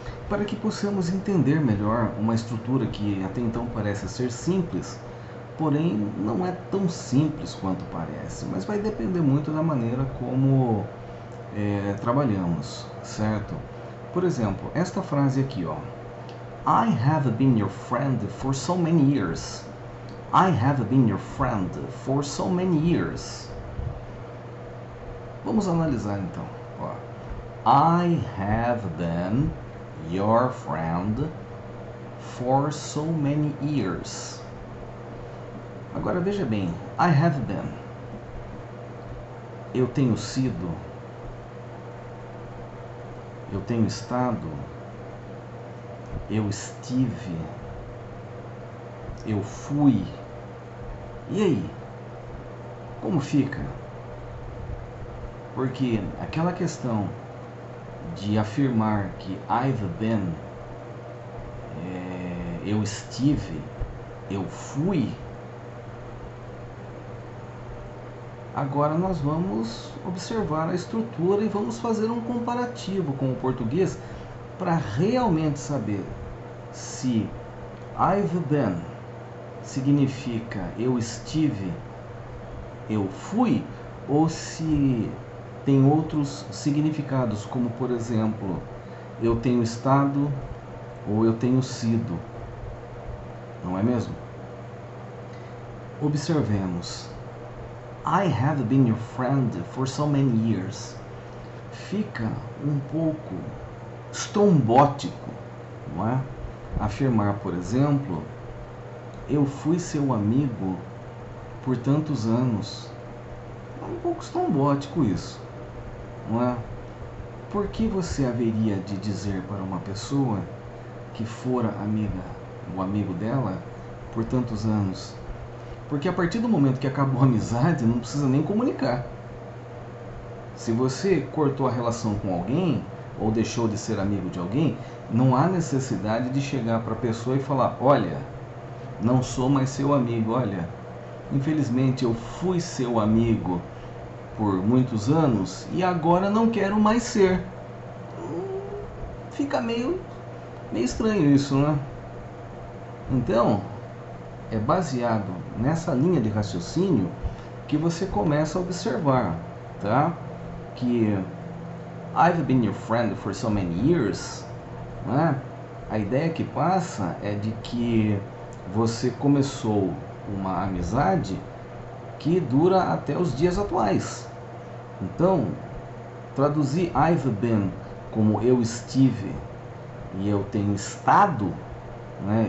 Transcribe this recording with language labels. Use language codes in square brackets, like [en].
[pt] Para que possamos entender melhor uma estrutura que até então parece ser simples, porém não é tão simples quanto parece, mas vai depender muito da maneira como trabalhamos, certo? Por exemplo, esta frase aqui, ó. [en] I have been your friend for so many years. I have been your friend for so many years. [pt] Vamos analisar então. Ó. [en] I have been your friend for so many years. [pt] Agora veja bem, [en] I have been. [pt] Eu tenho sido, eu tenho estado, eu estive, eu fui. E aí? Como fica? Porque aquela questão de afirmar que [en] I've been, [pt] eu estive, eu fui. Agora nós vamos observar a estrutura e vamos fazer um comparativo com o português para realmente saber se [en] I've been [pt] significa eu estive, eu fui, ou se tem outros significados, como por exemplo, eu tenho estado ou eu tenho sido, não é mesmo? Observemos. [en] I have been your friend for so many years. [pt] Fica um pouco estrombótico, não é? Afirmar, por exemplo, eu fui seu amigo por tantos anos. É um pouco estrombótico isso, não é? Por que você haveria de dizer para uma pessoa que fora amiga, o amigo dela, por tantos anos? Porque a partir do momento que acabou a amizade, não precisa nem comunicar. Se você cortou a relação com alguém, ou deixou de ser amigo de alguém, não há necessidade de chegar para a pessoa e falar, olha, não sou mais seu amigo, olha, infelizmente eu fui seu amigo por muitos anos e agora não quero mais ser. Fica meio estranho isso, né? Então, é baseado nessa linha de raciocínio que você começa a observar, tá? [en] Que I've been your friend for so many years, né? [pt] A ideia que passa é de que você começou uma amizade que dura até os dias atuais. Então, traduzir [en] I've been [pt] como eu estive e eu tenho estado, né?